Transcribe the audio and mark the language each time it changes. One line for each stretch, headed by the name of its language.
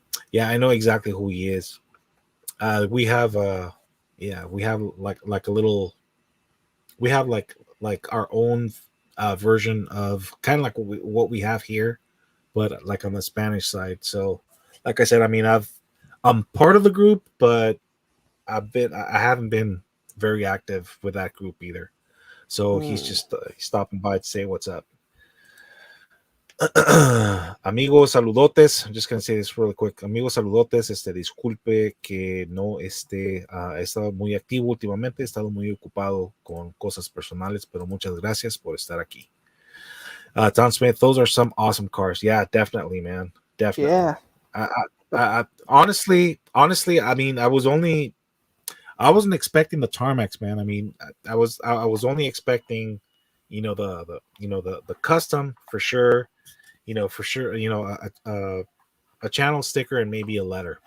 English: Yeah, I know exactly who he is. We have we have like a little we have like our own version of kind of like what we have here, but like on the Spanish side. So like I said, I mean I'm part of the group, but I haven't been very active with that group either. So he's Hmm. just stopping by to say what's up.
Spanish: Amigos, saludotes.
English: I'm just gonna say this really quick.
Spanish: Amigos, saludotes. Disculpe que no he estado muy activo últimamente. He estado muy ocupado con cosas personales, pero muchas gracias por estar aquí.
English: Tom Smith, those are some awesome cars. Yeah, definitely, man. Definitely. Yeah. I, honestly, I mean, I wasn't expecting the tarmacs, man. I mean, I was only expecting, the custom for sure, a channel sticker and maybe a letter.